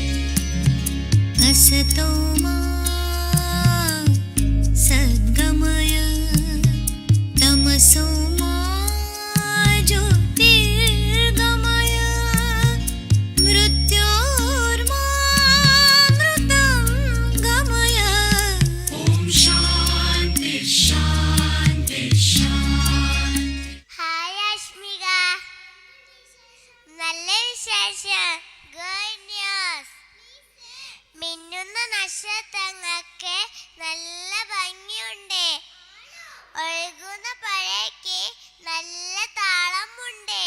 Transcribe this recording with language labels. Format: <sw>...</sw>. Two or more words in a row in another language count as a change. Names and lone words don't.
<sa>असतो मा सद्गमय तमसो मा ज्योतिर्गमय मृत्योर्मामृतं गमय. ॐ शान्ति शान्ति शान्ति.</sa> <ml>ഹായ് അശ്മിക, നല്ല വിശേഷം.</ml> <en>Good news.</en> <ml>മിന്നുന്ന നക്ഷത്രങ്ങൾക്ക് നല്ല ഭംഗിയുണ്ട്. ഒഴുകുന്ന പുഴയ്ക്ക് നല്ല താളമുണ്ട്.</ml>